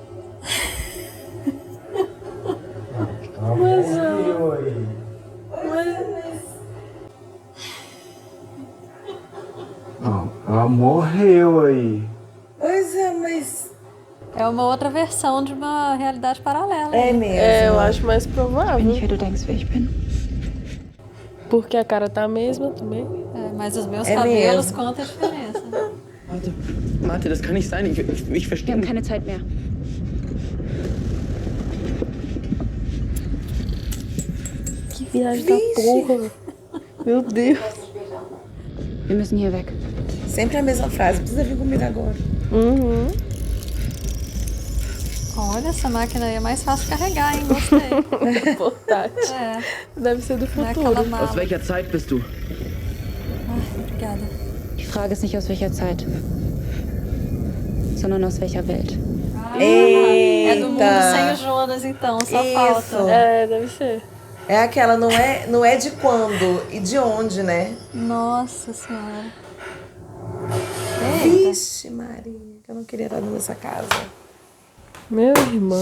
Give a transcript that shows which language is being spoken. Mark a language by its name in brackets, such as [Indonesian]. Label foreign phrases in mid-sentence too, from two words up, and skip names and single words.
[Portuguese] Não, ela morreu aí. Pois é, mas... É uma outra versão de uma realidade paralela. É mesmo. É, eu acho mais provável. [German] Bin ich, wer du denkst, wer ich bin? [Portuguese] Porque a cara tá a mesma também. É, mas os meus É cabelos mesmo. contam a diferença. [German] Martha, das kann nicht sein. Ich verstehe. Wir haben keine Zeit mehr. [Portuguese] Que viagem da porra. Meu Deus. [German] Wir müssen hier weg. [Portuguese] Sempre a mesma frase. Precisa vir comigo agora. Uhum. Olha, essa máquina aí é mais fácil de carregar, hein? Gostei. Portátil. É. Deve ser do Não é aquela futuro. mala. [German] Aus welcher Zeit bist du? [Portuguese] Ai, obrigada. [German] Die Frage ist nicht aus welcher Zeit, sondern aus welcher Welt. [Portuguese] É do mundo Eita. sem o Jonas, então, só Isso. falta. É, deve ser. É aquela, não é de quando e de onde, né? Nossa Senhora. Eita. Vixe, Maria, eu não queria estar nessa casa. Meu irmão,